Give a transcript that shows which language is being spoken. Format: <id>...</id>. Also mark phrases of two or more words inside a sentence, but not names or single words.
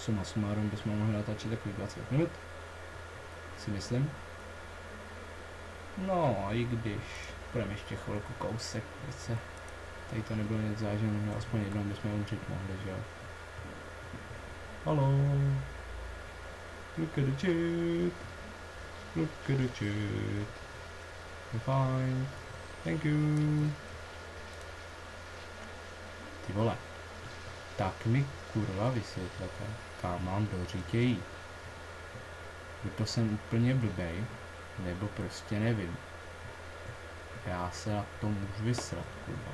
<cs>Suma sumárum bychom mohli natáčet takových 20 minut. Si myslím. No a i když budeme ještě chvilku kousek, se tady to nebylo nic záživného, aspoň jednou bychom umřít mohli, že jo. Haló.</cs> <en>Look at the chat. Look at the chat. You're fine. Thank you.</en> <cs>Ty vole. Tak mi kurva vysvětlete, kam mám do řítě jít. Buď to jsem úplně blbej, nebo prostě nevím. Já se na to můžu vysrat, kurva.</cs>